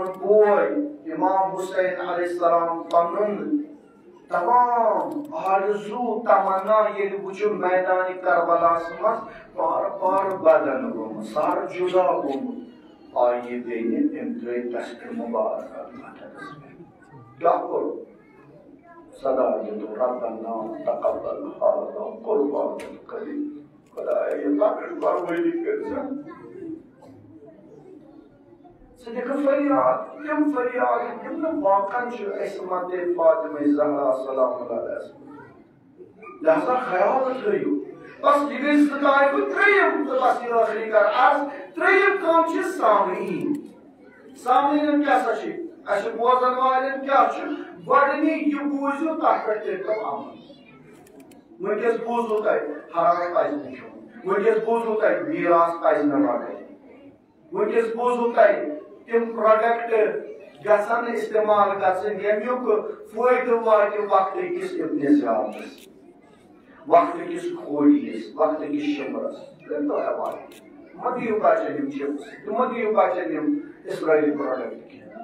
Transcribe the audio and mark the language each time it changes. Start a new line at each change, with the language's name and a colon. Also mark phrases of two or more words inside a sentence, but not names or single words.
Kashmiri: بوے امام حسین
Arabic: علیہ السلام
Kashmiri: پنُن تمام آرزو تمنا ییٚلہِ وٕچھُن میدان کربلاہس منٛز پار پار بدن گوٚمُت سر جُدا گوٚمُت آیہِ بیٚنہِ أمۍ ترٛٲے دستہِ مُبارکہ ماتھس پٮ۪ٹھ کیٛاہ کوٚر صدا دیتو
Arabic: ربنا تقبل هذا قربان الكريم
Kashmiri: خدایا یہ لکٹ برولی کرزا صدق فریاد تم فریاد تم واقعا چھو اسمت فاطمہ زہرا
Arabic: سلام اللہ علیہ
Kashmiri: لہذا خیال تھیو بس یہ گئی ستائی کو تریم تو بس یہ آخری کر عرض تریم کام چھ سامعین کیا سا اچھا بوزن والن کیا چھ گۄڈنی یہ بوٗزِو تتھ پٮ۪ٹھ کٔرۍتو عمل وٕنکٮ۪س بوٗزوٕ تۄہہِ حرام پزِ نہٕ کھیوٚن وٕنکٮ۪س بوٗزوٕ تۄہہِ میٖراث پزِ نہٕ رٹٕنۍ وٕنکٮ۪س بوٗزوٕ تۄہہِ تِم پروڈکٹ گژھن استعمال گژھٕنۍ ییٚمیُک فٲیدٕ واتہِ وقتہٕ کِس ابتِزالس وقتہٕ کِس کھوڑیِس وقتہٕ کِس شِمرس کٔرۍتو ایوایڈ مہ دِیِو بچن یِم چپس تہٕ مہ دِیِو بچن یِم اسرٲیلی پروڈکٹ کینٛہہ